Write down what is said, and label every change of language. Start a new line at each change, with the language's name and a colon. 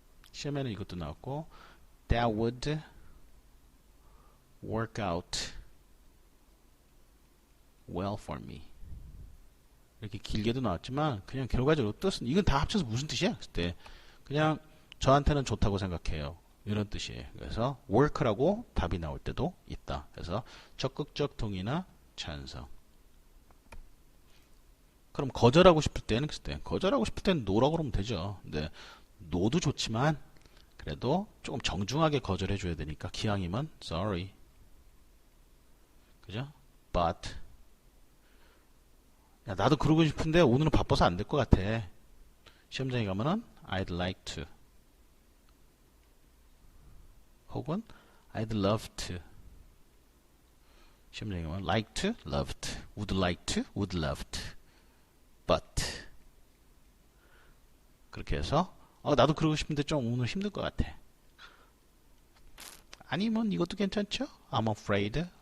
Korean: 시험에는 이것도 나왔고
English: That would work out well for me.
Korean: 이렇게 길게도 나왔지만 그냥 결과적으로 뜻은 이건 다 합쳐서 무슨 뜻이야? 그때 그냥 저한테는 좋다고 생각해요. 이런 뜻이에요. 그래서 work라고 답이 나올 때도 있다. 그래서 적극적 동의나 찬성. 그럼 거절하고 싶을 때는 그때 거절하고 싶을 때는 no라고 그러면 되죠. 근데 no도 좋지만 그래도 조금 정중하게 거절해 줘야 되니까 기왕이면 sorry. 그죠? but 야, 나도 그러고 싶은데 오늘은 바빠서 안 될 것 같아. 시험장에 가면은
English: I'd like to
Korean: 혹은
English: I'd love to.
Korean: 시험장에 가면 like to, love to, would like to, would love to, but 그렇게 해서 나도 그러고 싶은데 좀 오늘 힘들 것 같아. 아니면 이것도 괜찮죠?
English: I'm afraid.